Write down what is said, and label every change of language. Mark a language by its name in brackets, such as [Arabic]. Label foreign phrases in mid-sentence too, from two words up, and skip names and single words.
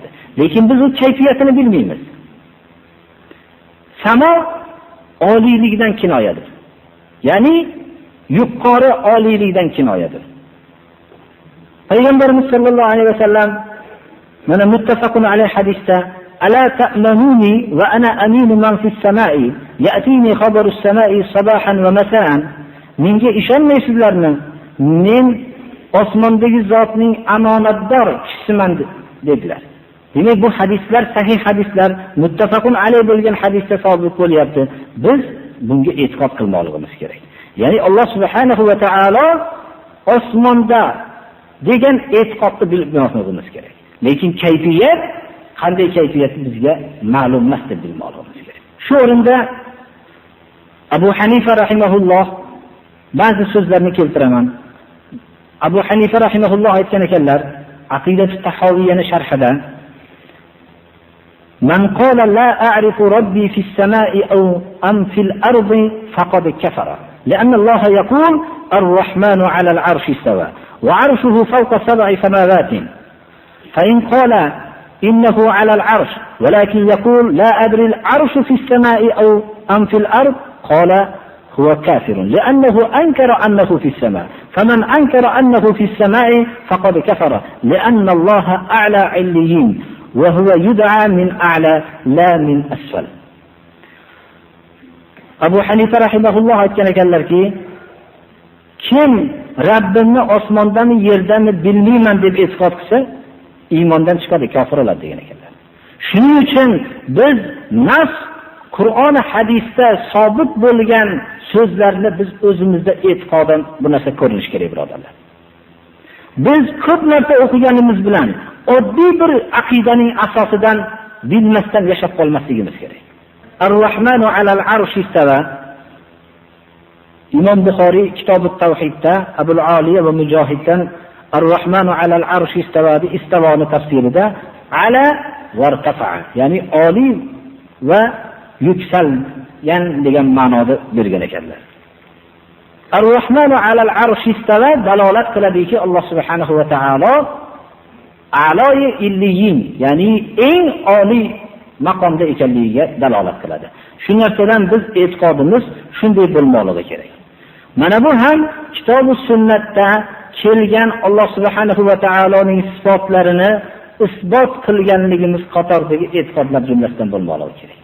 [Uzbek] Lekin biz u kayfiyatini bilmaymiz. Samo oliylikdan kinoyadir. Ya'ni yuqori oliylikdan kinoyadir. [Arabic] Payg'ambarimiz صلى الله عليه وسلم mana متفق عليه hadisda ألا تأمنوني وأنا أمين من في السماء يأتيني خبر السماء صباحا ومساء. [Uzbek] Menga ishonmaysizlarmi? Men osmondagi zotning amonatdor kishisiman dedilar. Demak, bu hadislar sahih hadislar, [Arabic] متفق عليه [Uzbek] bo'lgan hadisda sabit bo'lyapti. Biz bunga e'tiqod qilmoqligimiz kerak. Ya'ni Alloh [Arabic] سبحانه وتعالى [Uzbek] osmonda degan e'tiqodni bilmoqligimiz kerak. Lekin kayfiyat, qanday kayfiyat bizga ma'lum emas deb bilmoqligimiz kerak. Shu o'rinda Abu Hanifa rahimahulloh ba'zi so'zlarni keltiraman. Abu Hanifa rahimahulloh aytgan ekanlar, Aqidat at-Tahawiyani sharhida [Arabic] من قال لا أعرف ربي في السماء أو أم في الأرض فقد كفر. لأن الله يقول الرحمن على العرش استوى وعرشه فوق 7 سماوات. فإن قال إنه على العرش ولكن يقول لا أدري العرش في السماء أو أم في الأرض قال هو كافر لأنه أنكر أنه في السماء. فمن أنكر أنه في السماء فقد كفر لأن الله أعلى عليين وهو يدعى من أعلى لا من أسفل. [Uzbek] Abu Hanifa rahimahulloh aytgan ekanlarki, kim Rabbimni osmondan yerdan bilmayman deb e'tiqod qilsa, iymondan chiqadi, kofir bo'ladi degan ekanlar. Shuning uchun biz nas Qur'on hadisda sobit bo'lgan so'zlarni biz o'zimizda e'tiqodan bu narsa ko'rinish kerak, birodarlar. Biz ko'p narsa o'qiganimiz bilan oddiy bir aqidaning asosidan bilmasdan yashab qolmasligimiz kerak. [Arabic] الرحمن على العرش استوى. [Uzbek] Imom Buxoriy Kitobut Tavhidda Abul Aliya va Mujohiddan [Arabic] الرحمن على العرش استوى [Uzbek] deb istivoni tafsirida [Arabic] علا وارتفع, [Uzbek] ya'ni oliy va yuksalgan degan ma'noda bergan ekanlar. [Arabic] الرحمن على العرش استوى [Uzbek] dalolat qiladiki, Alloh [Arabic] سبحانه وتعالى أعلى عليين, [Uzbek] ya'ni eng oliy maqomda ekanligiga dalolat qiladi. Shu narsadan biz e'tiqodimiz shunday bo'lmoqligi kerak. Mana bu ham kitob va sunnatda kelgan Alloh [Arabic] سبحانه وتعالى [Uzbek] sifatlarini isbot qilganligimiz qatoridagi e'tiqodlar jumlasidan bo'lmoqligi kerak.